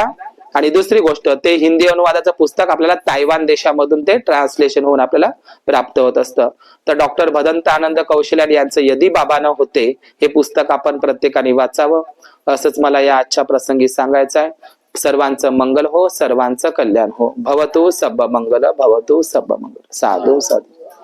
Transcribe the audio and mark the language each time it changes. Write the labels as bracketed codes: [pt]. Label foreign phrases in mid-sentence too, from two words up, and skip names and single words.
[mr] आणि दुसरी गोष्ट, ते हिंदी अनुवादाचं पुस्तक आपल्याला तायवान देशामधून ते ट्रान्सलेशन होऊन आपल्याला प्राप्त होत असतं. तर डॉक्टर भदंत आनंद कौशल्यान यांचं यदी बाबा न होते हे पुस्तक आपण प्रत्येकाने वाचावं, असंच मला या आजच्या प्रसंगी सांगायचं आहे. सर्वांचं मंगल हो, सर्वांचं कल्याण हो. [pi] भवतु सब मंगल, भवतु सब मंगल. साधू साधू.